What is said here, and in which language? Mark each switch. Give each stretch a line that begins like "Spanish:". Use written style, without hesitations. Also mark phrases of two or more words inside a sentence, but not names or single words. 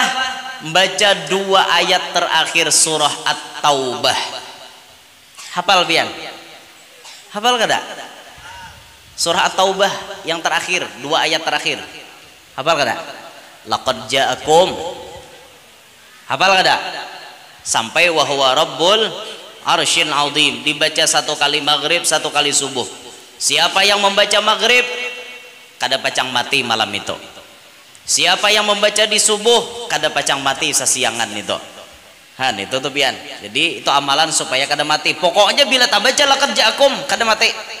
Banjar: Baca 2 ayat terakhir surah At-Taubah. Hafal pian? Hafal kada? Surah At-Taubah yang terakhir, 2 ayat terakhir. Hafal kada?
Arabic: لقد جاءكم.
Banjar: Hafal kada? Sampai
Arabic: وهو رب العرش العظيم,
Banjar: dibaca satu kali maghrib, satu kali subuh. Siapa yang membaca maghrib kada pacang mati malam itu. Siapa yang membaca di subuh kada pacang mati sesiangan itu. Han itu tuh pian. Jadi itu amalan supaya kada mati. Pokoknya bila tak baca
Arabic: لقد جاءكم
Banjar: kada mati.